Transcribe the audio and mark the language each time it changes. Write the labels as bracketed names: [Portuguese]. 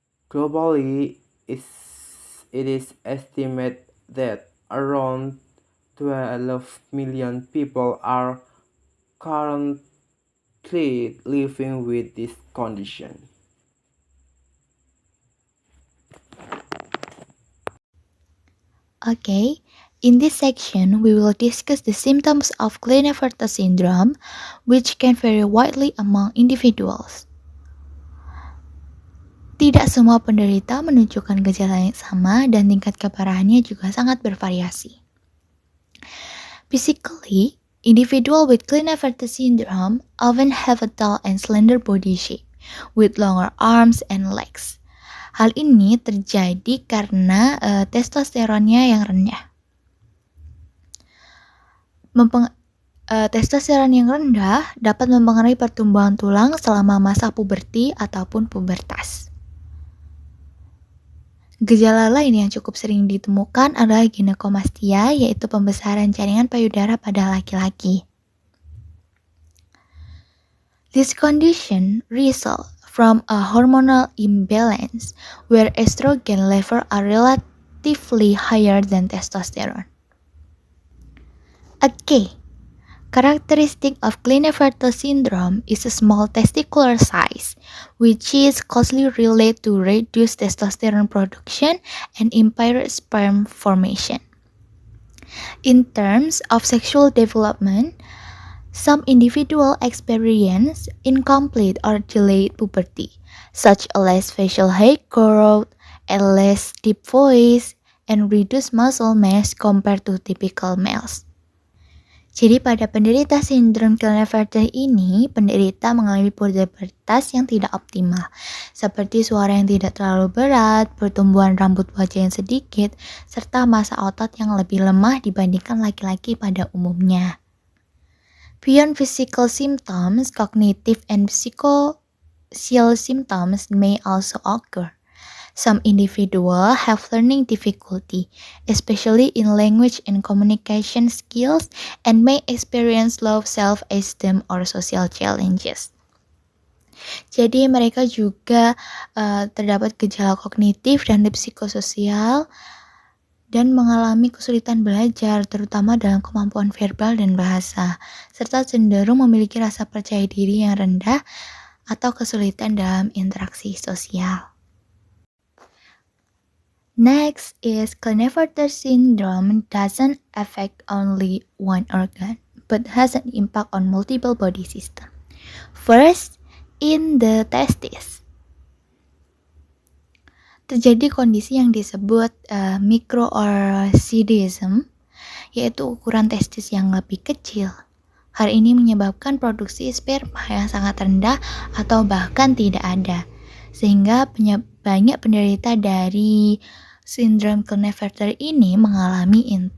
[English] Globally, it is estimated that around 12 million people are currently living with this condition. Okay, in this section, we will discuss the symptoms of Klinefelter syndrome, which can vary widely among individuals. [Indonesian] Tidak semua penderita menunjukkan gejala yang sama dan tingkat keparahannya juga sangat bervariasi. [English] Physically, individuals with Klinefelter syndrome often have a tall and slender body shape, with longer arms and legs. [Indonesian] Hal ini terjadi karena testosteronnya yang rendah. Testosteron yang rendah dapat mempengaruhi pertumbuhan tulang selama masa puberti ataupun pubertas. Gejala lain yang cukup sering ditemukan adalah gynecomastia, yaitu pembesaran jaringan payudara pada laki-laki. [English] This condition results from a hormonal imbalance where estrogen levels are relatively higher than testosterone. A key characteristic of Klinefelter syndrome is a small testicular size, which is closely related to reduced testosterone production and impaired sperm formation. In terms of sexual development, some individuals experience incomplete or delayed puberty, such as less facial hair growth, a less deep voice, and reduced muscle mass compared to typical males. [Indonesian] Jadi pada penderita sindrom Klinefelter ini, penderita mengalami pubertas yang tidak optimal, seperti suara yang tidak terlalu berat, pertumbuhan rambut wajah yang sedikit, serta massa otot yang lebih lemah dibandingkan laki-laki pada umumnya. [English] Beyond physical symptoms, cognitive and psychosocial symptoms may also occur. Some individuals have learning difficulty, especially in language and communication skills, and may experience low self-esteem or social challenges. [Indonesian] Jadi mereka juga terdapat gejala kognitif dan psikososial dan mengalami kesulitan belajar, terutama dalam kemampuan verbal dan bahasa, serta cenderung memiliki rasa percaya diri yang rendah atau kesulitan dalam interaksi sosial. [English] Next is Klinefelter syndrome doesn't affect only one organ, but has an impact on multiple body systems. First, in the testes. [Indonesian] Terjadi kondisi yang disebut microorchidism, yaitu ukuran testis yang lebih kecil. Hal ini menyebabkan produksi sperma yang sangat rendah atau bahkan tidak ada, sehingga banyak penderita dari sindrom Klinefelter ini mengalami